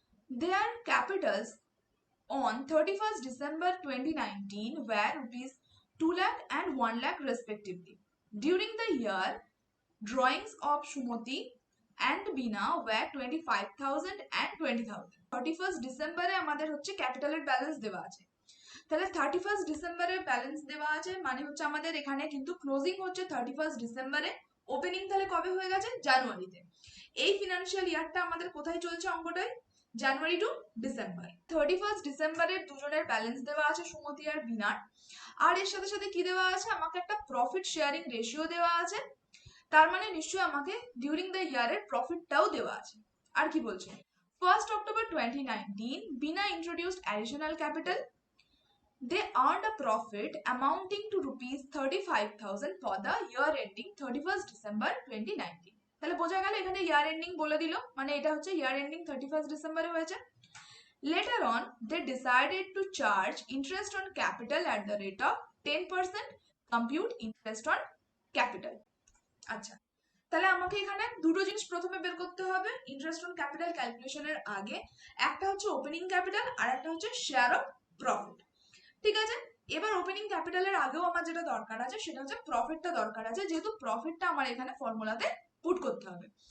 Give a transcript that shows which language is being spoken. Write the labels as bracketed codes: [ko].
[en] Their capitals on 31st December 2019 were rupees 2 lakh and 1 lakh respectively. During the year, drawings of Sumati and Bina were 25,000 and 20,000. [bn] 31st December এ আমাদের হচ্ছে ক্যাপিটালের balance দেওয়া আছে। তাহলে 31st ডিসেম্বরের balance দেওয়া আছে মানে হচ্ছে আমাদের এখানে কিন্তু ক্লোজিং হচ্ছে 31st ডিসেম্বরে, ওপেনিং তাহলে কবে হয়ে গেছে, জানুয়ারিতে। এই ফিনান্সিয়াল ইয়ারটা আমাদের কোথায় চলছে অঙ্কটায়, জানুয়ারি টু ডিসেম্বর। 31st ডিসেম্বরের দুজনের ব্যালেন্স দেওয়া আছে সুমতি আর বিনার, আর এর সাথে সাথে কি দেওয়া আছে, আমাকে একটা প্রফিট শেয়ারিং রেশিও দেওয়া আছে, তার মানে নিশ্চয়ই আমাকে ডিউরিং দ্য ইয়ারের প্রফিটটাও দেওয়া আছে। আর কি বলছে, [en] 1st October 2019 Bina introduced additional capital. They earned a profit amounting to rupees 35,000 for the year ending 31st December 2019. [bn] তাহলে বোঝা গেল এখানে ইয়ার এন্ডিং বলে দিল, মানে এটা হচ্ছে ইয়ার এন্ডিং 31st ডিসেম্বরে হয়েছে। [en] Later on, they decided to charge interest on capital at the rate of 10%, compute interest on capital. [bn] আচ্ছা, তাহলে আমাকে এখানে দুটো জিনিস প্রথমে বের করতে হবে ইন্টারেস্ট অন ক্যাপিটাল ক্যালকুলেশনের আগে, একটা হচ্ছে ওপেনিং ক্যাপিটাল আর একটা হচ্ছে শেয়ার অফ প্রফিট, ঠিক আছে? এবার ওপেনিং ক্যাপিটালের আগেও আমার যেটা দরকার আছে সেটা হচ্ছে প্রফিটটা দরকার আছে, যেহেতু প্রফিটটা আমার এখানে ফর্মুলাতে পুট করতে হবে।